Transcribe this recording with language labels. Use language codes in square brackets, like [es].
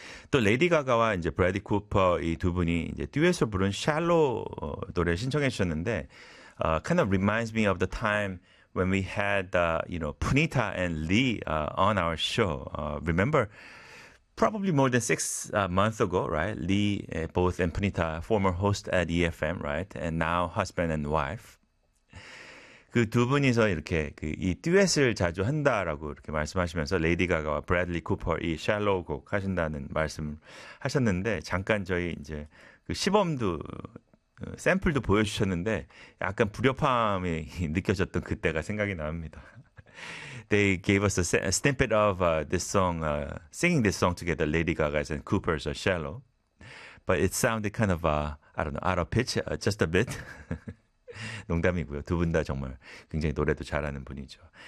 [ko] 또 레이디 가가와 이제 브래디 쿠퍼 이두 분이 이제 듀엣으로 부른 샬로 노래 신청해 주셨는데 [en] kind of reminds me of the time when we had you know Punita and Lee on our show. Remember probably more than 6 months ago, right? Lee both and Punita former host at EFM, right? And now husband and wife. [ko] 그두 분이서 이렇게 그이 듀엣을 자주 한다라고 이렇게 말씀하시면서 레이디 가가와 브래들리 쿠퍼 이 샬로우 곡 하신다는 말씀 하셨는데 잠깐 저희 이제 그 시범도 샘플도 보여주셨는데 약간 불협화음이 느껴졌던 그때가 생각이 납니다. [en] They gave us a snippet of this song, singing this song together, Lady Gaga's and Cooper's "Shallow," but it sounded kind of I don't know, out of pitch, just a bit. [ko] 농담이고요. 두분다 정말 굉장히 노래도 잘하는 분이죠.